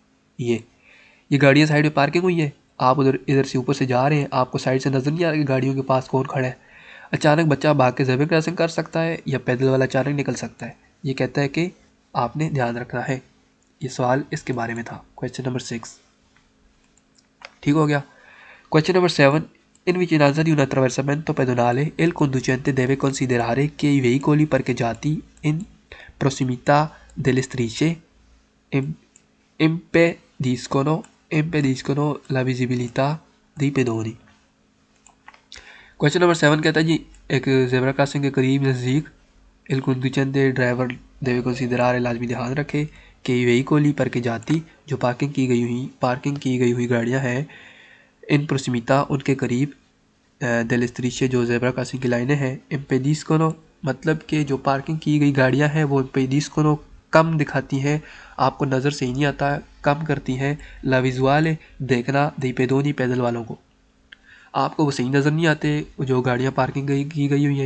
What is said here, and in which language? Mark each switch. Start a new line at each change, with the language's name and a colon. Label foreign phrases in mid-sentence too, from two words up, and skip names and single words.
Hindi: ये गाड़ियाँ साइड में पार्किंग हुई है, आप उधर इधर से ऊपर से जा रहे हैं, आपको साइड से नज़र नहीं आ रहा कि गाड़ियों के पास कौन खड़ा है। अचानक बच्चा भाग के
English: zebra crossing
Hindi: कर सकता है या पैदल वाला अचानक निकल सकता है। ये कहता है कि आपने ध्यान रखना है। ये सवाल इसके बारे में था,
English: question number 6.
Hindi: ठीक हो गया।
English: क्वेश्चन नंबर 7,
Italian: in vicinanza di un attraversamento pedonale il conducente deve considerare che i veicoli parcheggiati in prossimità delle strisce im- impediscono la visibilità dei pedoni।
English: question number 7
Hindi: कहता है जी, एक
English: zebra crossing
Hindi: के करीब नज़दीक
Italian: il conducente
Hindi: ड्राइवर
Italian: deve considerare
Hindi: लाजमी ध्यान रखे कि
Italian: veicoli parcheggiati
Hindi: जो पार्किंग की गई हुई गाड़ियाँ हैं
Italian: in prossimità
Hindi: उनके करीब
Italian: delle strisce
Hindi: जो
English: zebra crossing
Hindi: की लाइनें हैं इम्पेडिस्कोनो मतलब कि जो पार्किंग की गई गाड़ियां हैं वो इम्पेडिस्कोनो कम दिखाती हैं, आपको नज़र से ही नहीं आता, कम करती हैं
Italian: la visuale
Hindi: देखना
Italian: dei pedoni
Hindi: पैदल वालों को, आपको वो सही नज़र नहीं आते जो गाड़ियां पार्किंग की गई हुई हैं।